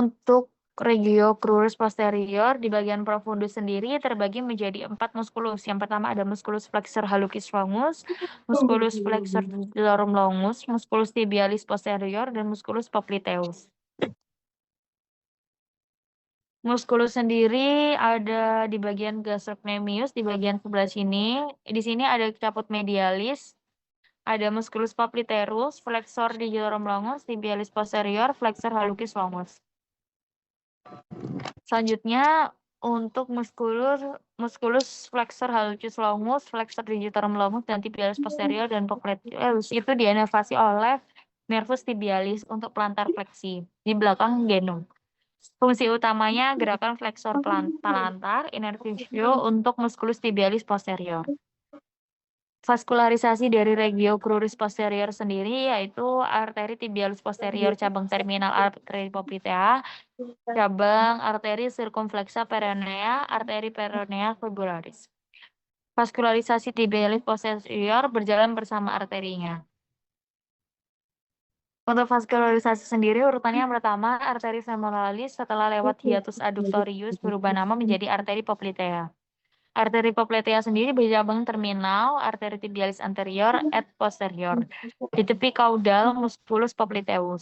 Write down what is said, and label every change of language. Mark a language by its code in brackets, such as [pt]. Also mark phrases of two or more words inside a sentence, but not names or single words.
[id] Untuk regio cruris posterior di bagian profundus sendiri terbagi menjadi 4 muskulus. Yang pertama ada musculus flexor hallucis longus, musculus flexor digitorum longus, musculus tibialis posterior, dan musculus popliteus. Musculus sendiri ada di bagian gastrocnemius di bagian sebelah sini. Di sini ada caput medialis, ada musculus popliteus, flexor digitorum longus, tibialis posterior, flexor hallucis longus. Selanjutnya untuk musculus flexor hallucis longus, flexor digitorum longus, dan tibialis posterior dan popliteus itu diinervasi oleh nervus tibialis untuk plantar fleksi di belakang genum. Fungsi utamanya gerakan flexor plantar, inervisio untuk musculus tibialis posterior. Vaskularisasi dari regio cruris posterior sendiri yaitu arteri tibialis posterior cabang terminal arteri poplitea, cabang arteri circumflexa peronea, arteri peronea fibularis. Vaskularisasi tibialis posterior berjalan bersama arterinya. Untuk vaskularisasi sendiri urutannya yang pertama arteri femoralis setelah lewat hiatus adductorius berubah nama menjadi arteri poplitea. Arteri poplitea sendiri bercabang terminal arteri tibialis anterior et posterior di tepi caudal musculus popliteus.